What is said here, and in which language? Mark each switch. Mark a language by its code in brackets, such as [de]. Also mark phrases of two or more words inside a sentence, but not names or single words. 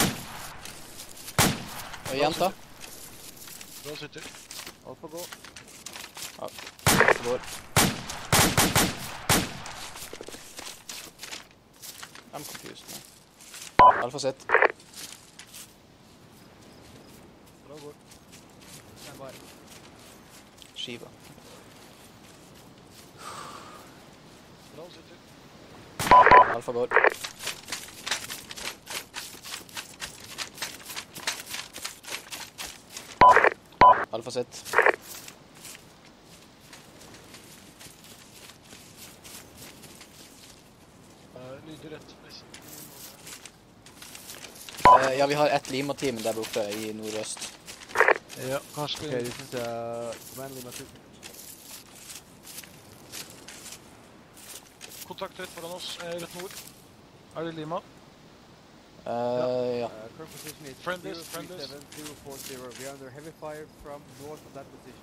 [no] Jenta. Bra sitter. Alfa gå. Går. [en] I'm confused now. [no] Alfa sitt. Bra går. Standby. Skiva. Bra sitter. Alfa går. Alfa sitt. Lyder rett. Ja, vi har ett Lima-team der borte i nordøst. Ja, kanskje [en] Okay, this is command Lima 2. [no] kontakt rett foran oss, rett nord. Er det Lima? Ja. [en] Current position is Friendlies. 037040. We are under heavy fire from north of that position.